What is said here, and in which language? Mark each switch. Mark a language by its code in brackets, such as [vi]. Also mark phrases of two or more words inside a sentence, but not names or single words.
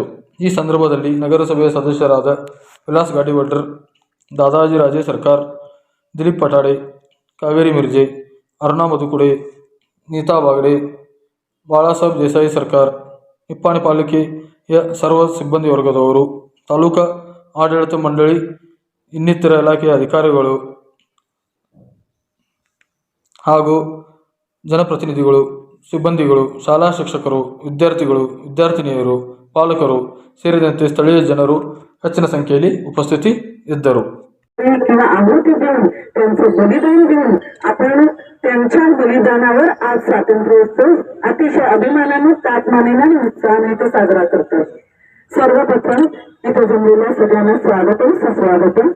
[kn] ಈ ಸಂದರ್ಭದಲ್ಲಿ ನಗರಸಭೆಯ ಸದಸ್ಯರಾದ ವಿಲಾಸ್ ಗಾಡಿವಡ್ರ್, ದಾದಾಜಿ ರಾಜೇ ಸರ್ಕಾರ್, ದಿಲೀಪ್ ಪಟಾಡೆ, ಕಾವೇರಿ ಮಿರ್ಜೆ, ಅರುಣಾ ಮಧುಕುಡೆ, ನೀತಾ ಬಾಗಡೆ, ಬಾಳಾಸಾಹೇಬ್ ದೇಸಾಯಿ ಸರ್ಕಾರ್, ನಿಪ್ಪಾಣಿ ಪಾಲಿಕೆಯ ಸರ್ವ ಸಿಬ್ಬಂದಿ ವರ್ಗದವರು, ತಾಲೂಕಾ ಆಡಳಿತ ಮಂಡಳಿ, ಇನ್ನಿತರ ಇಲಾಖೆಯ ಅಧಿಕಾರಿಗಳು ಹಾಗೂ ಜನಪ್ರತಿನಿಧಿಗಳು, ಸಿಬ್ಬಂದಿಗಳು, ಶಾಲಾ ಶಿಕ್ಷಕರು, ವಿದ್ಯಾರ್ಥಿಗಳು, ವಿದ್ಯಾರ್ಥಿನಿಯರು, ಪಾಲಕರು ಸೇರಿದಂತೆ ಸ್ಥಳೀಯ ಜನರು ಹೆಚ್ಚಿನ संख्येಯಲ್ಲಿ ಉಪಸ್ಥಿತಿ ಇದ್ದರು. [mr] आहुती देऊन त्यांचं बलिदान देऊन आपण त्यांच्या बलिदानावर आज स्वातंत्र्योत्सव अतिशय अभिमानाने, तात्मानाने आणि उत्साहाने इथे साजरा करतो. सर्वप्रथम इथे जमलेल्या सगळ्यांना स्वागतम, सुस्वागतम.